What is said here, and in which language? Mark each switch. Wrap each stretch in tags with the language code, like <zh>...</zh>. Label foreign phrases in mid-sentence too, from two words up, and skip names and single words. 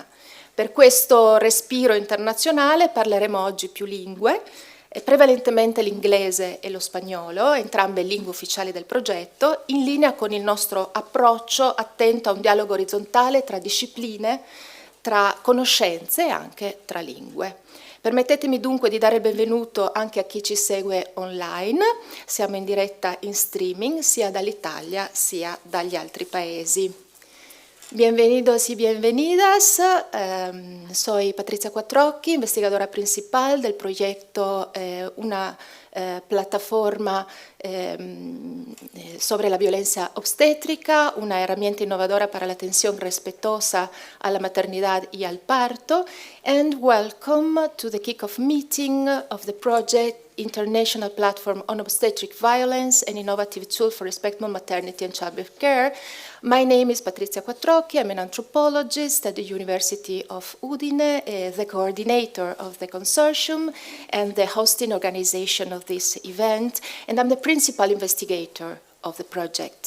<it>Per questo respiro internazionale parleremo oggi più lingue, prevalentemente l'inglese e lo spagnolo, entrambe lingue ufficiali del progetto, in linea con il nostro approccio attento a un dialogo orizzontale tra discipline, tra conoscenze e anche tra lingue. Permettetemi dunque di dare il benvenuto anche a chi ci segue online. Siamo in diretta in streaming sia dall'Italia sia dagli altri paesi.</it> <es>Bienvenidos y bienvenidas. Soy Patrizia Quattrocchi, investigadora principal del proyecto una plataforma sobre la violencia obstétrica, una herramienta innovadora para la atención respetuosa a la maternidad y al parto,</es> <en>and welcome to the kick-off meeting of the project International Platform on Obstetric Violence, an Innovative Tool for Respectful Maternity and Childbirth Care. My name is Patrizia Quattrocchi. I'm an anthropologist at the University of Udine, the coordinator of the consortium and the hosting organization of this event, and I'm the principal investigator of the project.</en>